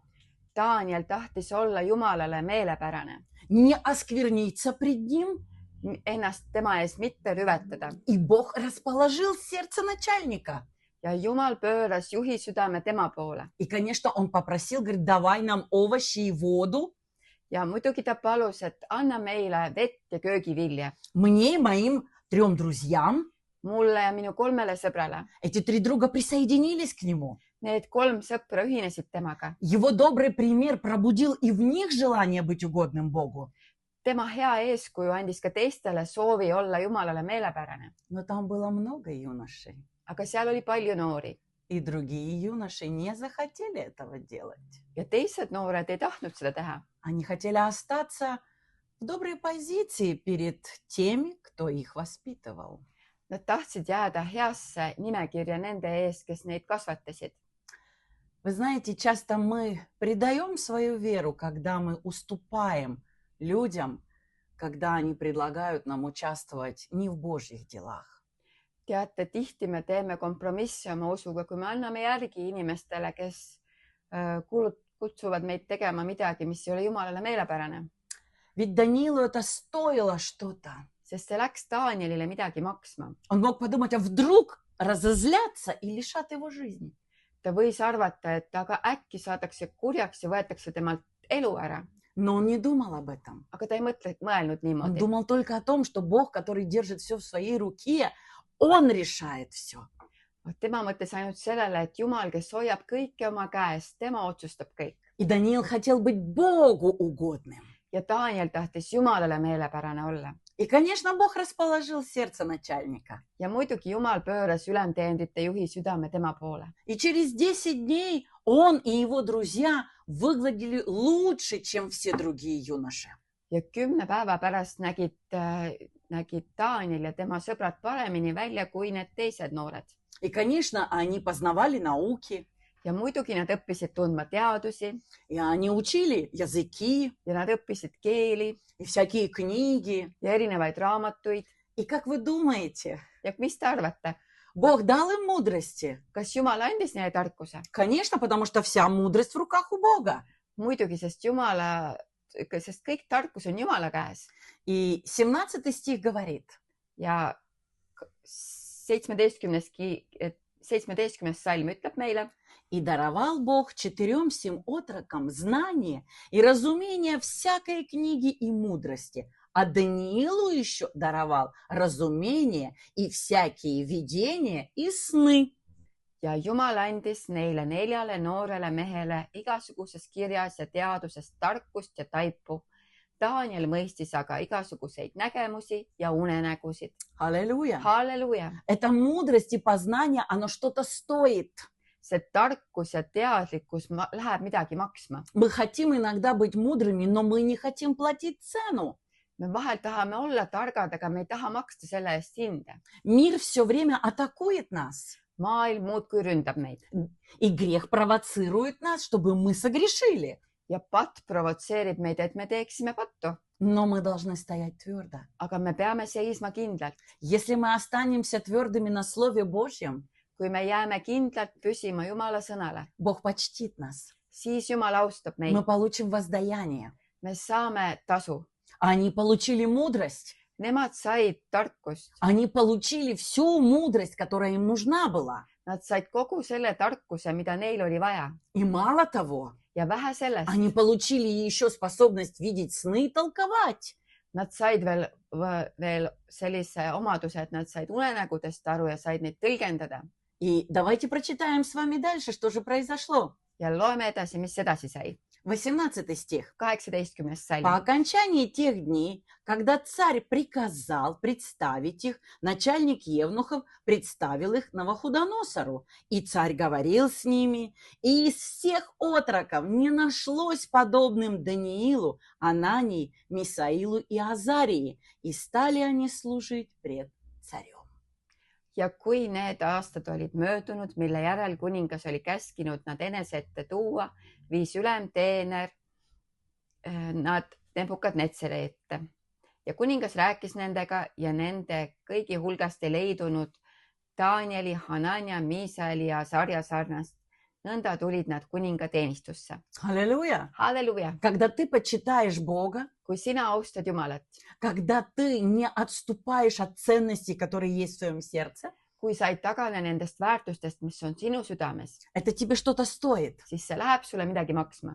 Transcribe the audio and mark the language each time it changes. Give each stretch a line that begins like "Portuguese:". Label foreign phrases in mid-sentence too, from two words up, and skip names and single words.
Estonian: Daniel tahtis olla Jumalale meelepärane,
Russian: не оскверниться пред ним,
Estonian: ennast tema ees mitte rüvetada.
Russian: и Бог расположил сердце начальника.
Estonian: Ja Jumal pööras juhi südame tema poole.
Russian: И, конечно, он попросил, говорит, давай нам овощи и воду,
Estonian: Ja muidugi ta palus, et anna meile vett ja köögivilja.
Russian: мне и моим 3 друзьям.
Estonian: Mulle ja minu 3 sõbrale.
Russian: Эти 3 друга присоединились к нему.
Estonian: Need 3 sõpra ühinesid temaga.
Russian: Его добрый пример пробудил и в них желание быть угодным Богу.
Estonian: Tema hea eeskuju andis ka teistele soovi olla Jumalale meelepärane.
Russian: Но там было много юношей.
Estonian: Aga seal oli palju noori.
Russian: И другие юноши не захотели этого делать.
Estonian: Ja teised noored ei tahtnud seda teha.
Russian: Они хотели остаться в доброй позиции перед теми, кто их воспитывал.
Estonian: Nad tahtsid jääda heasse nimekirja nende ees, kes neid kasvatasid.
Russian: Вы знаете, часто мы предаем свою веру, когда мы уступаем людям, когда они предлагают нам участвовать не в Божьих делах.
Estonian: Teate, tihti me teeme kompromisse oma usuga, kui me anname järgi inimestele, kes kutsuvad meid tegema midagi, mis ei ole Jumalale meelepärane.
Russian: Ведь Даниилу это стоило что-то.
Estonian: Sest see läks Danielile midagi maksma.
Russian: Он мог подумать, а вдруг разозлятся и лишат его жизни.
Estonian: Ta võis arvata, et aga äkki saadakse kurjaks ja võetakse temalt elu ära.
Russian: Но он не думал об этом.
Estonian: Aga ta ei mõelnud
Russian: Он
Estonian: niimoodi.
Russian: думал только о том, что Бог, который держит все в своей руке, Он решает все.
Estonian: Tema mõtles ainult sellele, et Jumal, kes hoiab kõike oma käes, tema otsustab kõik.
Russian: И Даниил хотел быть Богу угодным.
Estonian: Ja Daniel tahtis Jumalale meelepärane olla.
Russian: И, конечно, Бог расположил сердце начальника.
Estonian: Ja muidugi Jumal pööras ülemteenrite juhi südame tema poole.
Russian: И через 10 дней он и его друзья выглядели лучше, чем все другие юноши.
Estonian: Ja 10 päeva pärast nägid Daniel ja tema sõbrad paremini välja kui need teised noored.
Russian: И, конечно, они познавали науки,
Estonian: Ja muidugi nad õppisid tundma teadusi
Russian: и они учили языки
Estonian: ja nad õppisid keeli
Russian: и всякие книги.
Estonian: ja erinevaid raamatuid.
Russian: И как вы думаете,
Estonian: Ja mis te arvate,
Russian: Бог дал им мудрости?
Estonian: kas Jumal andis neile tarkuse?
Russian: Конечно, потому что вся мудрость в руках у Бога.
Estonian: Muidugi, sest kõik tarkus on Jumala käes.
Russian: И 17 стих говорит,
Estonian: Ja 17. salm ütleb meile,
Russian: и даровал Бог 4 сим отрокам знание и разумение всякой книги и мудрости, а Даниилу еще даровал разумение и всякие видения и сны.
Estonian: ja Jumal andis neile 4 noorele mehele igasuguses kirjas ja teaduses tarkust ja taipu. Daniel mõistis aga igasuguseid nägemusi ja unenägusid.
Russian: Аллилуйя!
Estonian: Halleluuja!
Russian: Это мудрость и познание, оно что-то стоит.
Estonian: See tarkus ja teadlikkus läheb midagi maksma.
Russian: Мы хотим иногда быть мудрыми, но мы не хотим платить цену.
Estonian: Me vahel tahame olla targad, aga me ei taha maksta selle eest hinde.
Russian: Мир все время атакует нас.
Estonian: Maailm muudkui ründab meid
Russian: И грех провоцирует нас, чтобы мы согрешили.
Estonian: ja patt provotseerib meid, et me teeksime pattu.
Russian: Но мы должны стоять твердо.
Estonian: Aga me peame seisma kindlalt.
Russian: Если мы останемся твердыми на Слове Божьем,
Estonian: Kui me jääme kindlalt püsima Jumala sõnale,
Russian: Бог почтит нас.
Estonian: siis Jumal austab meid.
Russian: Мы получим воздаяние.
Estonian: Me saame tasu.
Russian: Они получили мудрость.
Estonian: Nemad said tarkust.
Russian: Они получили всю мудрость, которая им нужна была.
Estonian: Nad said kogu selle tarkuse, mida neil oli vaja.
Russian: И мало того,
Estonian: Ja vähe sellest,
Russian: они получили еще способность видеть сны и толковать.
Estonian: nad said veel sellise omaduse, et nad said unenägudest aru ja said neid tõlgendada.
Russian: И давайте прочитаем с вами дальше, что же произошло.
Estonian: Ja loeme edasi, mis edasi sai.
Russian: 18 стих.
Estonian: 18.
Russian: По
Estonian: salm.
Russian: окончании тех дней, когда царь приказал представить их, начальник евнухов представил их Навуходоносору. И царь говорил с ними, и из всех отроков не нашлось подобным Даниилу, Анании, Мисаилу и Азарии. И стали они служить пред царем.
Estonian: Ja kui need aastad olid möödunud, mille järel kuningas oli käskinud nad enese ette tuua, viis ülemteener nad Nebukadnetsari ette. Ja kuningas rääkis nendega ja nende kõigi hulgast ei leidunud Danieli, Hanania, Miisaeli ja Azarja sarnast. Nõnda tulid nad kuninga teenistusse.
Russian: Аллилуйя!
Estonian: Halleluuja!
Russian: Когда ты почитаешь Бога,
Estonian: Kui sina austad Jumalat,
Russian: когда ты не отступаешь от ценностей, которые есть в твоем сердце,
Estonian: kui sa ei tagane nendest väärtustest, mis on sinu südames,
Russian: это тебе что-то стоит.
Estonian: siis see läheb sulle midagi maksma.